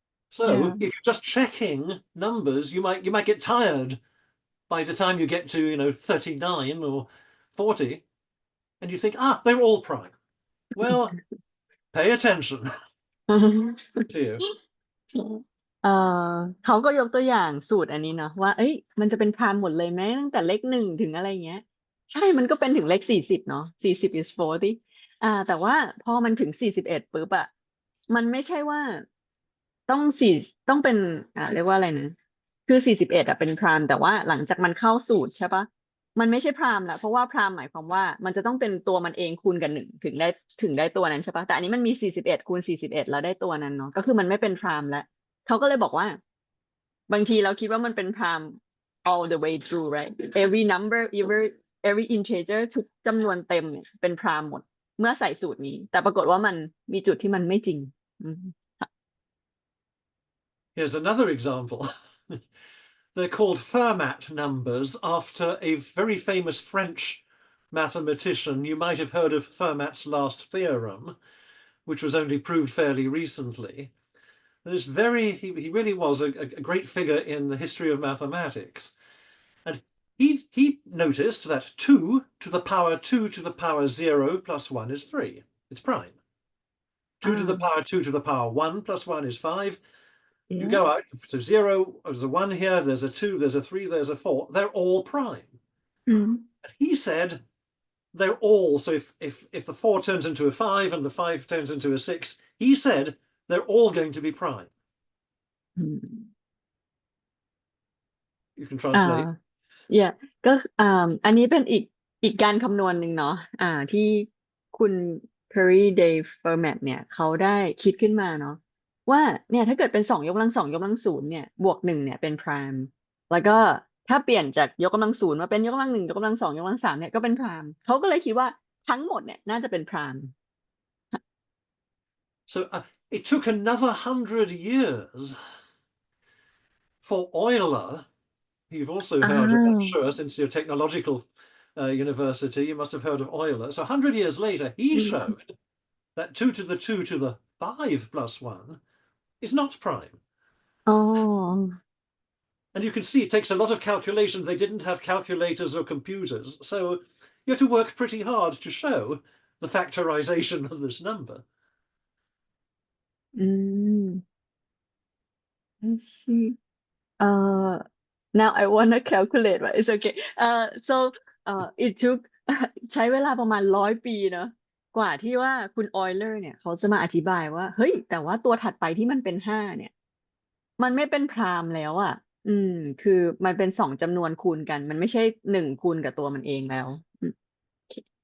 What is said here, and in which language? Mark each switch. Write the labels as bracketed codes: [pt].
[en] So yeah if you're just checking numbers, you might get tired by the time you get to 39 or 40, and you think, they're all prime. Well, pay attention to you. [th] เอ่อเขาก็ยกตัวอย่างสูตรอันนี้เนาะว่าเอ้ยมันจะเป็นพรามหมดเลยไหมตั้งแต่เลขหนึ่งถึงอะไรเงี้ยใช่มันก็เป็นถึงเลข40เนาะ [en] 40 is 40 [th] แต่ว่าพอมันถึง41ปุ๊บอะมันไม่ใช่ว่า ต้องสี่ต้องเป็นเรียกว่าอะไรนะคือ41อะเป็นพรามแต่ว่าหลังจากมันเข้าสูตรใช่ปะมันไม่ใช่พรามละเพราะว่าพรามหมายความว่ามันจะต้องเป็นตัวมันเองคูณกับหนึ่งถึงได้ตัวนั้นใช่ปะแต่อันนี้มันมี41คูณ41แล้วได้ตัวนั้นเนาะก็คือมันไม่เป็นพรามแล้ว เขาก็เลยบอกว่าบางทีเราคิดว่ามันเป็น [en] prime all the way through right every number every integer [th] ทุกจำนวนเต็มเนี่ยเป็น prime หมดเมื่อใส่สูตรนี้แต่ปรากฏว่ามันมีจุดที่มันไม่จริงอืมค่ะ [en] Here's another example. They're called Fermat numbers after a very famous French mathematician. You might have heard of Fermat's last theorem, which was only proved fairly recently. He really was a great figure in the history of mathematics. And he noticed that 2 to the power 2 to the power 0 plus 1 is 3. It's prime. 2 to the อ่า power 2 to the power 1 plus 1 is 5. You yeah go out, so 0, there's a 1 here, there's a 2, there's a 3, there's a 4. They're all prime. อืม And he said, they're all, so if the 4 turns into a 5 and the 5 turns into a 6, he said they're all going to be prime. อืม You can อ่า translate. yeah [th] ก็อันนี้เป็นอีกการคำนวณหนึ่งเนาะที่คุณ Perry Day Fermat เนี่ยเขาได้คิดขึ้นมาเนาะว่าเนี่ยถ้าเกิดเป็นสองยกกำลังสองยกกำลังศูนย์เนี่ยบวกหนึ่งเนี่ยเป็น prime แล้วก็ถ้าเปลี่ยนจากยกกำลังศูนย์มาเป็นยกกำลังหนึ่งยกกำลังสองยกกำลังสามเนี่ยก็เป็น prime เขาก็เลยคิดว่าทั้งหมดเนี่ยน่าจะเป็น prime [en] So it took another 100 years for Euler. You've also อ้า heard of, I'm ว sure, since your technological university, you must have heard of Euler. So 100 years later, he อืม showed that 2 to the 2 to the 5 plus 1 is not prime. อ๋อ And you can see it takes a lot of calculations. They didn't have calculators or computers. So you have to work pretty hard to show the factorization of this number. [th] อืม [en] I see now I wanna calculate but it's okay so it took [th] ใช้เวลาประมาณ100 ปีเนอะกว่าที่ว่าคุณออยเลอร์เนี่ยเขาจะมาอธิบายว่าเฮ้ยแต่ว่าตัวถัดไปที่มันเป็น5เนี่ยมันไม่เป็นพรามแล้วอ่ะคือมันเป็นสองจำนวนคูณกันมันไม่ใช่1คูณกับตัวมันเองแล้วโอเค